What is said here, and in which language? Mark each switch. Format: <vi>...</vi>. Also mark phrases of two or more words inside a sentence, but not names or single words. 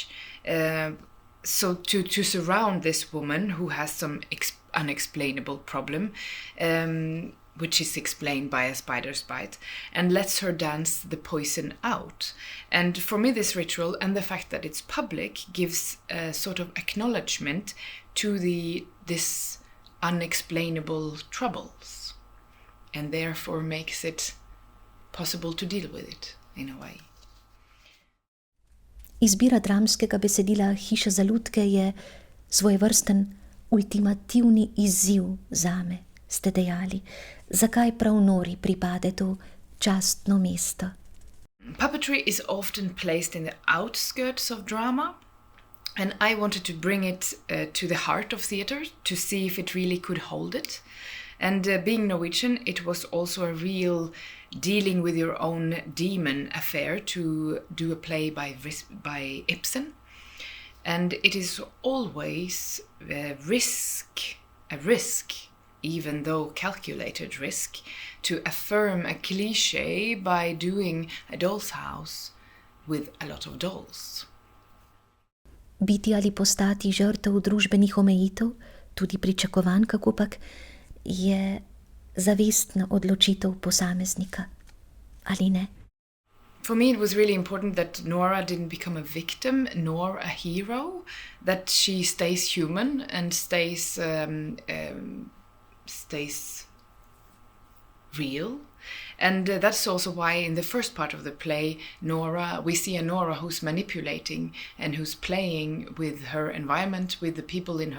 <en>So to surround this woman who has some unexplainable problem, which is explained by a spider's bite, and lets her dance the poison out. And for me, this ritual and the fact that it's public gives a sort of acknowledgement to this unexplainable troubles, and therefore makes it possible to deal with it in a way.</en> <sl>Izbira dramskega besedila Hiša za lutke je svojevrsten ultimativni izziv zame, ste dejali. Zakaj prav Nori pripade to častno mesto?</sl> <en>Puppetry is often placed in the outskirts of drama, and I wanted to bring it to the heart of theatre to see if it really could hold it. And being Norwegian, it was also a real dealing with your own demon affair to do a play by Ibsen. And it is always a risk, even though calculated risk, to affirm a cliché by doing a doll's house with a lot of dolls.</en> <sl>Biti ali postati žrtev družbenih omejitev, tudi pričakovanj, kakopak, je zavestna odločitev posameznika, ali ne?</sl> <en>For me, it was really important that Nora didn't become a victim nor a hero, that she stays human and stays real. And that's also why in the first part of the play, we see a Nora who's manipulating and who's playing with her environment, with the people in her</en>